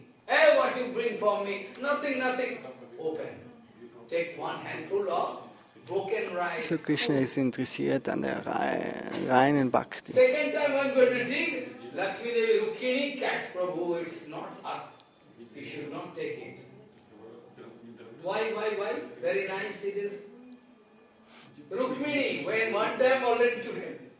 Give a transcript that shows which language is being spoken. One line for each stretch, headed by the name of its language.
English: Hey, what you bring for me? Nothing. Open. Take one handful of broken rice.
German: So Krishna ist interessiert an der reinen Bhakti.
English: Second time I'm going to drink, Lakshmi Devi Rukmini catch Prabhu, it's not up. You should not take it. Why? Very nice it is. Rukmini, when one time already took him.